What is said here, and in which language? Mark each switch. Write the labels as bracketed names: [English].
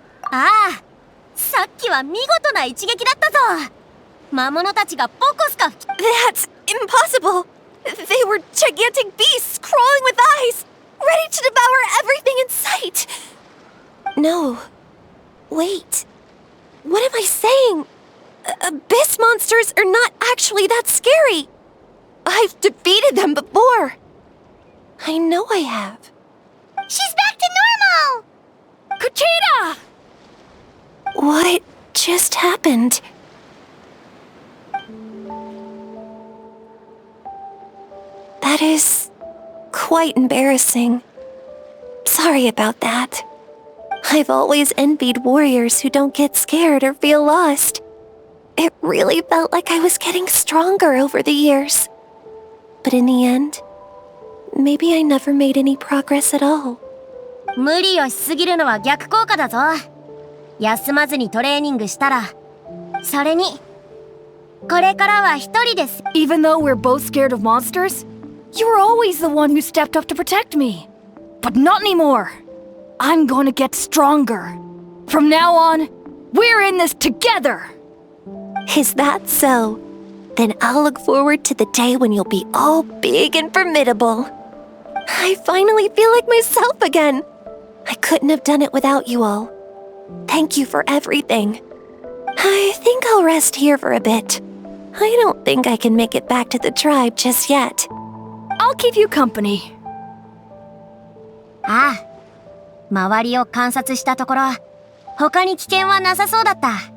[Japanese] ああ、さっきは見事な一撃だったぞ。魔物たちがボコスカ。 [English] That's impossible! They were gigantic beasts crawling with eyes, ready to devour everything in sight! No. Wait. What am I saying? Abyss monsters are not actually that scary. I've defeated them before. I know I have. She's back to normal! Gogeta! What just happened? That is quite embarrassing. Sorry about that. I've always envied warriors who don't get scared or feel lost. It really felt like I was getting stronger over the years. But in the end, maybe I never made any progress at all. [Japanese] 無理をしすぎるのは逆効果だぞ。休まずにトレーニングしたら。それに、これからは一人です。 [English] Even though we're both scared of monsters, you were always the one who stepped up to protect me. But not anymore. I'm going to get stronger. From now on, We're in this together! Is that so? Then I'll look forward to the day when you'll be all big and formidable. I finally feel like myself again. I couldn't have done it without you all. Thank you for everything. I think I'll rest here for a bit. I don't think I can make it back to the tribe just yet. I'll keep you company. [Japanese] ああ、周りを観察したところ、他に危険はなさそうだった。